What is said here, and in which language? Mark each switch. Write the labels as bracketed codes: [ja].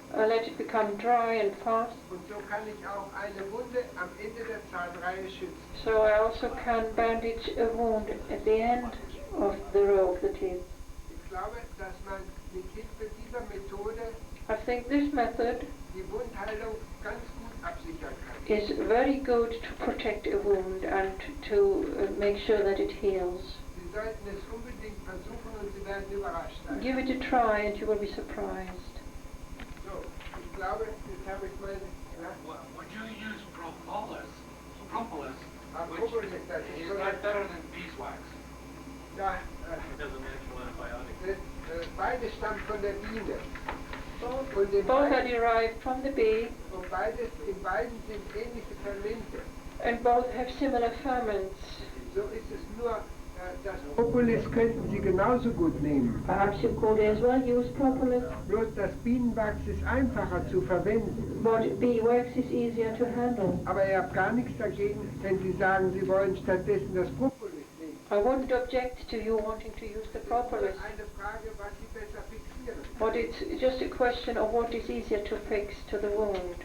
[en] I let it become dry and fast, [de] Und so kann ich auch eine Wunde am Ende der Zahnreihe schützen. [en] so I also can bandage a wound at the end of the row of the teeth. [de] Ich glaube, dass man mit Hilfe dieser Methode [en] I think this method [de] die Wundheilung ganz gut absichern kann. [en] is very good to protect a wound and to make sure that it heals. [de] Sie sollten es unbedingt versuchen und Sie werden überrascht sein. [en] Give it a try and you will be surprised. [de] So, ich glaube, jetzt habe ich meine... Ja? [en] Would you use propolis? Propolis, [de] Propolis, das ist so ein... [en] better than beeswax? [de] Ja, [en] It doesn't actual antibiotic. [de] beide stammen von der Biene. [en] Both are derived from the bee, [de] und in beiden sind ähnliche Fermente. [en] and both have similar ferments. [de] So ist es nur, das Propolis könnten Sie genauso gut nehmen. [en] Perhaps you could as well use propolis, [de] Bloß das Bienenwachs ist einfacher zu verwenden. [en] but beeswax is easier to handle. [de] Aber ihr habt gar nichts dagegen, wenn Sie sagen, Sie wollen stattdessen das Propolis nehmen. [en] I wouldn't object to you wanting to use the propolis, [de] Eine Frage, was Sie besser fixieren. [en] but it's just a question of what is easier to fix to the wound.